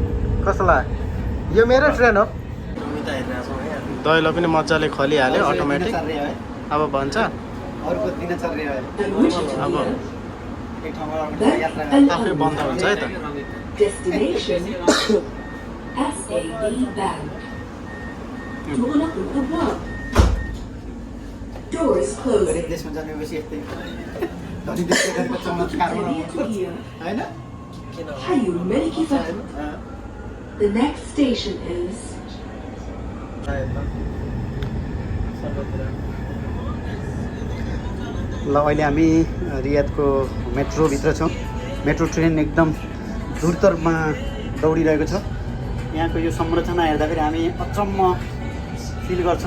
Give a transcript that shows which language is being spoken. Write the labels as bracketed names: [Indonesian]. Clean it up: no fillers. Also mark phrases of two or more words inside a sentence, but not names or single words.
[Nepali] कस्तो लाग्यो यो मेरो ट्रेन हो दैलो पनि मजाले खोलिहाल्यो अटोमेटिक अब भन्छ अर्को दिनचर्या है अब एक ठाउँबाट अर्को ठाउँमा यात्रा आफै बन्द हुन्छ है त [English] Destination SAB Bank. [Arabic] تغلق الأبواب. [English] Doors closing. [Nepali] गरिब देशमा जन्मेपछि यस्तै धनी देख्दै गरेको चमत्कार हो हैन [English] The next station is [Nepali] ल अहिले हामी रियादको मेट्रोभित्र छौँ। मेट्रो ट्रेन एकदम द्रुतमा दौडिरहेको छ। यहाँको यो संरचना हेर्दाखेरि हामी अचम्म फिल गर्छौँ।